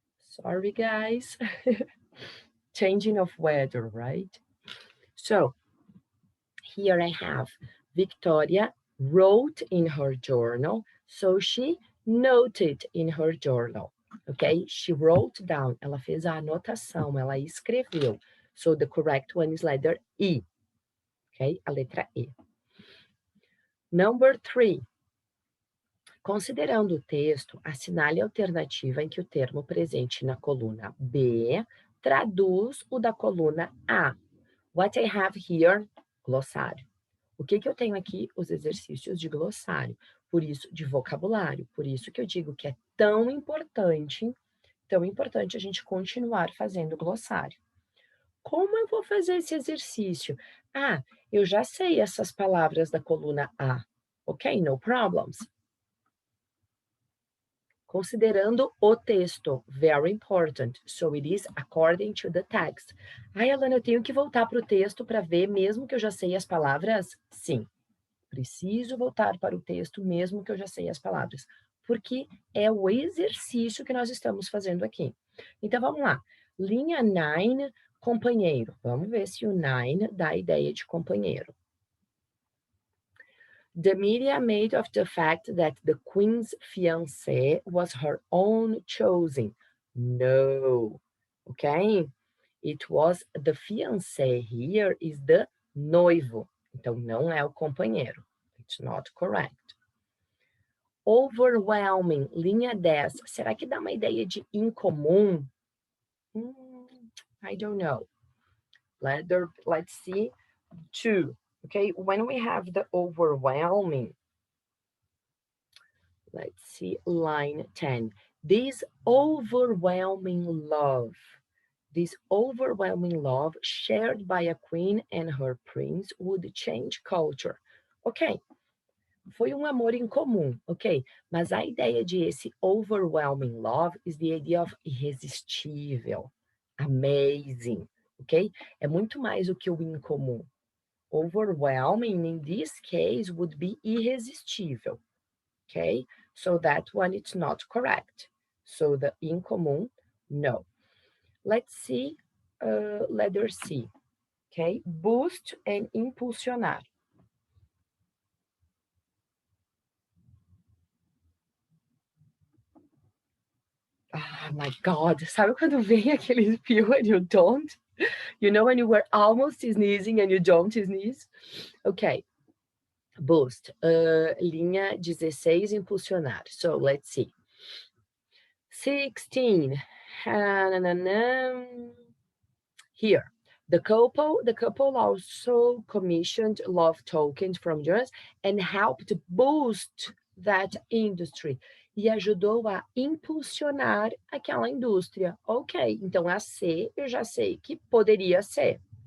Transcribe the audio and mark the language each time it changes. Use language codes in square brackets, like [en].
[en] Sorry, guys. Changing of weather, right? So, here I have Victoria wrote in her journal, so she noted in her journal, okay? She wrote down, [pt] ela fez a anotação, ela escreveu. [en] So the correct one is letter E, okay? [pt] A letra E. [en] Number 3. [pt] Considerando o texto, assinale a alternativa em que o termo presente na coluna B traduz o da coluna A. [en] What I have here, [pt] glossário. O que eu tenho aqui? Os exercícios de glossário, por isso, de vocabulário. Por isso que eu digo que é tão importante a gente continuar fazendo glossário. Como eu vou fazer esse exercício? Ah, eu já sei essas palavras da coluna A. [en] Ok, no problems. [pt] Considerando o texto, [en] very important. So it is according to the text. [pt] Ai, Alana, eu tenho que voltar para o texto para ver, mesmo que eu já sei as palavras? Sim, preciso voltar para o texto, mesmo que eu já sei as palavras, porque é o exercício que nós estamos fazendo aqui. Então, vamos lá. Linha 9, companheiro. Vamos ver se o 9 dá a ideia de companheiro. [en] The media made of the fact that the queen's fiancé was her own choosing. No, okay? It was the fiancé. Here is the noivo. [pt] Então, não é o companheiro, [en] it's not correct. Overwhelming, linha 10. [pt] Será que dá uma ideia de incomum? [en] I don't know. Let's see. 2. Okay, when we have the overwhelming, let's see, line 10. This overwhelming love shared by a queen and her prince would change culture. [pt] Ok, foi um amor incomum, ok? Mas a ideia de esse [en] overwhelming love is the idea of [pt] irresistível, amazing, ok? É muito mais do que o incomum. [en] Overwhelming, in this case, would be irresistível, okay? So that one, it's not correct. So the incomum, no. Let's see, letter C, okay? Boost and impulsionar. Oh my God, [pt] sabe quando vem aquele [en] feel and you don't? You know when you were almost sneezing and you don't sneeze? Okay, boost, linha 16, impulsionar. So let's see. 16, here. The couple also commissioned love tokens from journalists and helped boost that industry. [pt] E ajudou a impulsionar aquela indústria. Ok, então a C eu já sei que poderia ser.